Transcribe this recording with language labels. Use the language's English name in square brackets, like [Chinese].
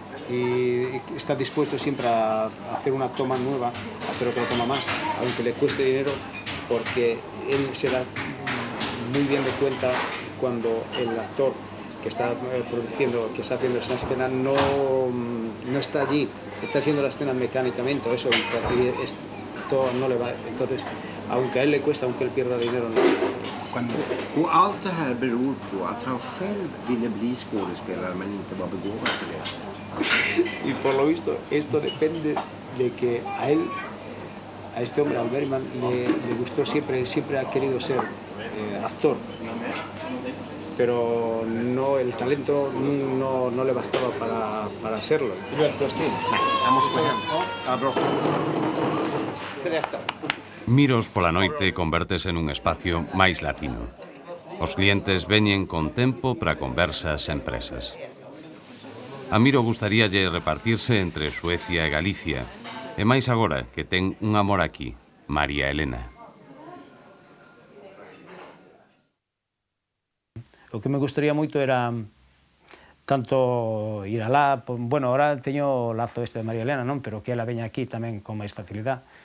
[Spanish] Y está dispuesto siempre a hacer una toma nueva, a hacer otra toma más, aunque le cueste dinero, porque él se da muy bien de cuenta cuando el actor que está produciendo, que está haciendo esa escena no está allí, está haciendo la escena mecánicamente, eso esto no le va. Entonces, aunque a él le cuesta, aunque él pierda dinero, no. [Swedish] Och allt det här beror på att han själv ville bli skådespelare men inte var begåvad för det. [Spanish] Y por lo visto, esto depende de que a este hombre, al Bergman, le gustó siempre ha querido ser actor, pero no, el talento no le bastaba para serlo. [Galician] Miros pola noite convértese nun espacio máis latino. Os clientes veñen con tempo para conversas e empresas. A Miro gustaríalle repartirse entre Suecia e Galicia, e máis agora que ten un amor aquí, María Elena. O que me gustaría moito era tanto ir alá, bueno, ahora teño o lazo este de María Elena, non? Pero que ela veña aquí tamén con máis facilidade.